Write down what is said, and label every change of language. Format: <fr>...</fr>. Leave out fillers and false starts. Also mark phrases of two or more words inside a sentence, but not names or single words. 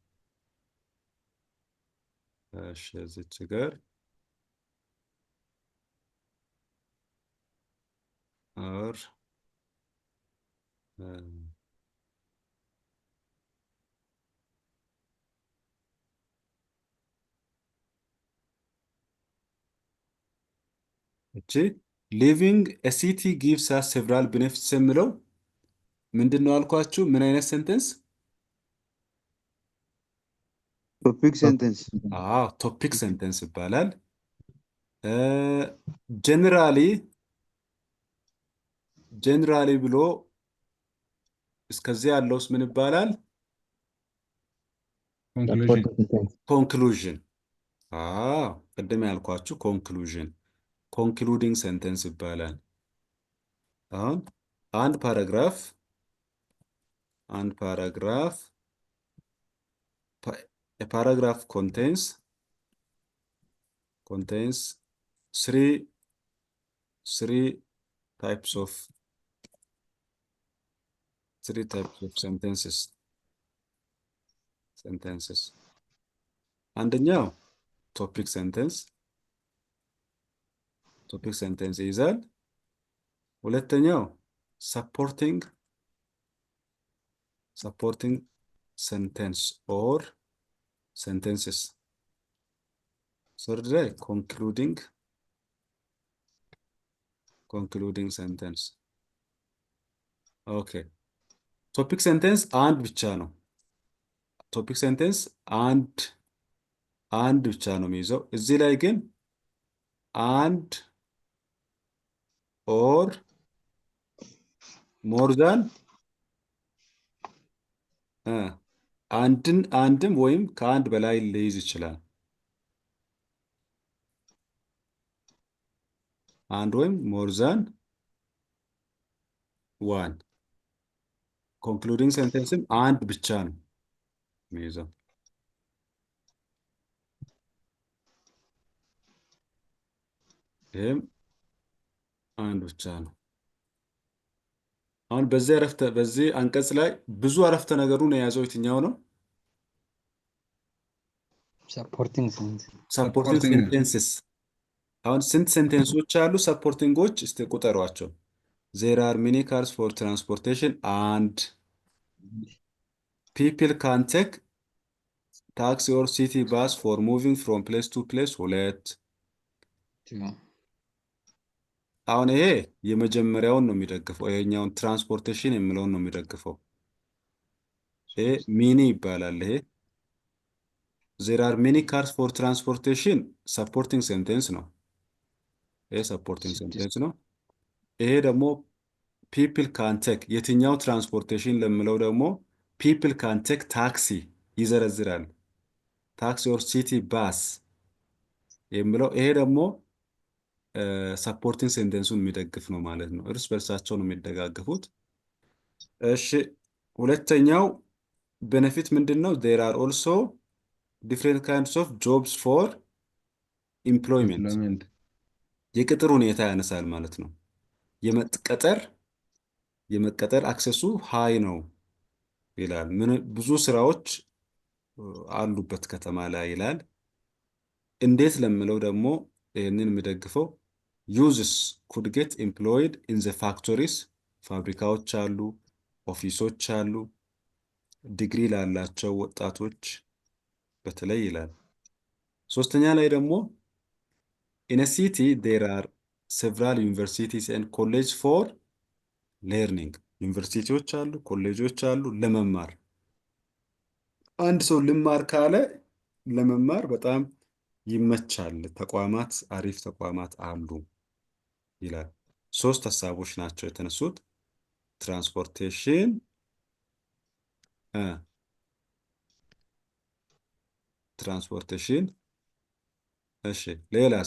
<am>እሺ እዚች ጋር or እቺ ሊቪንግ</am> <en>a city gives us several benefits</en> <am>የሚለው ምንድነው አልኳችሁ? ምን አይነት ሴንተንስ?</am> <en>topic sentence። topic sentence</en> <am>ይባላል። ጀነራሊ ብሎ እስከዚህ ያለውስ ምን ይባላል? ኮንክሉዥን። ቅድም ያልኳችሁ ኮንክሉዥን</am> <en>concluding sentence</en> <am>ይባላል። አሁን አንድ ፓራግራፍ</am> <en>a paragraph contains three types of sentences.</en> <am>አንደኛው</am> <en>topic sentence</en> <am>ይይዛል። ሁለተኛው</am> <en>supporting sentence or sentences. Third ላይ concluding sentence.</en> <am>ኦኬ</am> <en>topic sentence</en> <am>አንድ ብቻ ነው።</am> <en>topic sentence</en> <am>አንድ ብቻ ነው የሚይዘው። እዚህ ላይ ግን አንድ</am> <en>or more than</en> <am>አንድም ወይም ከአንድ በላይ ሊይዝ ይችላል። አንድ ወይም</am> <en>more than one። concluding sentence</en> <am>አንድ ብቻ ነው የሚይዘው። ይህም አንድ ብቻ ነው። አሁን በዚህ አንቀጽ ላይ ብዙ አረፍተ ነገሩን የያዘው የትኛው ነው? ሰፖርቲንግ ሴንቴንስስ። አሁን ስንት ሴንቴንሶች አሉ? ሰፖርቲንጎች እስቲ ቁጠሯቸው።</am> <en>there are many cars for transportation and people can take taxi or city bus for moving from place to place.</en> <am>ሁለት አሁን ይሄ የመጀመሪያውን ነው የሚደግፈው። ይሄኛውን ትራንስፖርቴሽን የሚለውን ነው የሚደግፈው። ይሄ ሚኒ ይባላል። ይሄ</am> <en>there are many cars for transportation supporting sentence</en> <am>ነው። ይሄ</am> <en>supporting sentence</en> <am>ነው። ይሄ ደግሞ</am> <en>people can take</en> <am>የትኛው ትራንስፖርቴሽን ለምለው ደግሞ</am> <en>people can take taxi</en> <am>ይዘረዝራል። ታክሲ</am> <en>or city bus</en> <am>የሚለው ይሄ ደግሞ</am> <en>supporting sentence</en> <am>የሚደግፍ ነው ማለት ነው። እርስ በርሳቸው ነው የሚደጋገፉት። እሺ ሁለተኛው ቤኔፊት ምንድነው?</am> <en>there are also different kinds of jobs for employment</en> <am>የቅጥር ሁኔታ ያነሳል ማለት ነው። የመቀጠር</am> <en>access high</en> <am>ነው ይላል። ብዙ ስራዎች አሉበት ከተማ ላይ ይላል። እንዴት ለምለው ደግሞ ይህንን የሚደግፈው</am> <en>youths could get employed in the factories</en> <am>ፋብሪካዎች አሉ፣ ኦፊሶች አሉ፣ ዲግሪ ላላቸው ወጣቶች በተለይ ይላል። ሶስተኛ ላይ ደግሞ</am> <en>in a city there are several universities and college for learning</en> <am>ዩኒቨርሲቲዎች አሉ፣ ኮሌጆች አሉ ለመማር። አንድ ሰው ልማር ካለ ለመማር በጣም ይመቻል፣ ተቋማት አሪፍ ተቋማት አሉ ይላል። ሶስት ሀሳቦች ናቸው የተነሱት። ትራንስፖርቴሽን ትራንስፖርቴሽን፣ እሺ ሌላስ?</am>